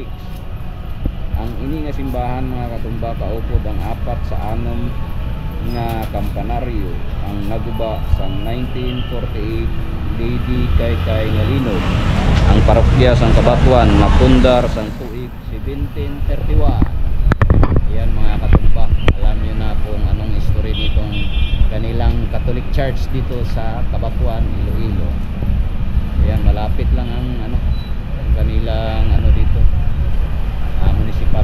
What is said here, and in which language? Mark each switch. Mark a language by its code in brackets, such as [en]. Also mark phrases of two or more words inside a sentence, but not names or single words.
[hil] Ang ini nga simbahan mga katumba kaupod ang 4 sa 6 nga kampanaryo ang naguba sa 1948 Lady Kaykay nga linog ang parokya sang Kabatuan napundar sang tuig 1731. [tl] Yan mga katumba, alam nyo na kung anong history nitong kanilang [en] Catholic Church [tl] dito sa Kabatuan, Iloilo. Ayan, malapit lang ang ang kanilang dito, municipal.